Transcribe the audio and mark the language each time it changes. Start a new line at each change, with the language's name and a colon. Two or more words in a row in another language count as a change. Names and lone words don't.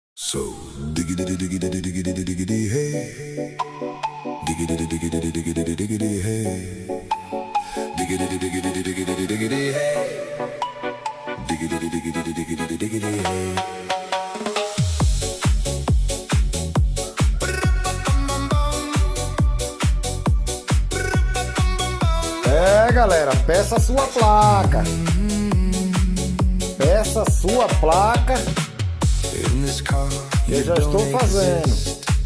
English: So diggity diggity diggity diggity hey, diggity diggity diggity diggity hey, diggity diggity diggity diggity hey, diggity diggity diggity diggity hey.
Portuguese: Galera, peça a sua placa. Peça a sua placa. Eu já estou fazendo.